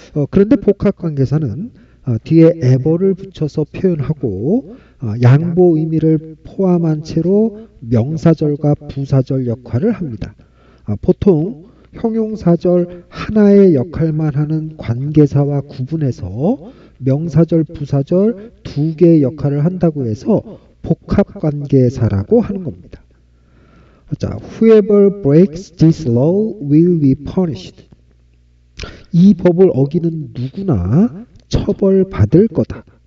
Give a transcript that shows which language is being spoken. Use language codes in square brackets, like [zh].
[ko] 그런데 복합관계사는 뒤에 ever를 붙여서 표현하고 양보 의미를 포함한 채로 명사절과 부사절 역할을 합니다. 보통 형용사절 하나의 역할만 하는 관계사와 구분해서 명사절, 부사절 두 개의 역할을 한다고 해서 복합관계사라고 하는 겁니다. [en] 자, whoever breaks this law will be punished. [ko] 이 법을 어기는 누구나 처벌받을 거다.